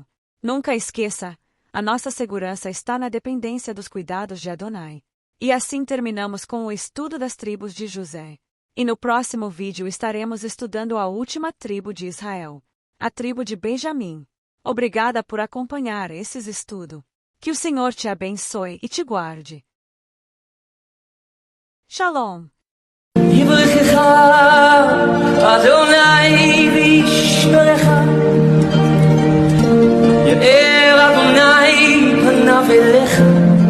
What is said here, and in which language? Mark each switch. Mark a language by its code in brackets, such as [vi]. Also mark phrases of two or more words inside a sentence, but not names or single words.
[pt] Nunca esqueça, a nossa segurança está na dependência dos cuidados de Adonai. E assim terminamos com o estudo das tribos de José. E no próximo vídeo estaremos estudando a última tribo de Israel, a tribo de Benjamim. Obrigada por acompanhar esses estudos. Que o Senhor te abençoe e te guarde. Shalom. [he] יברכך אדוני וישמרך יאר אדוני פניו אליך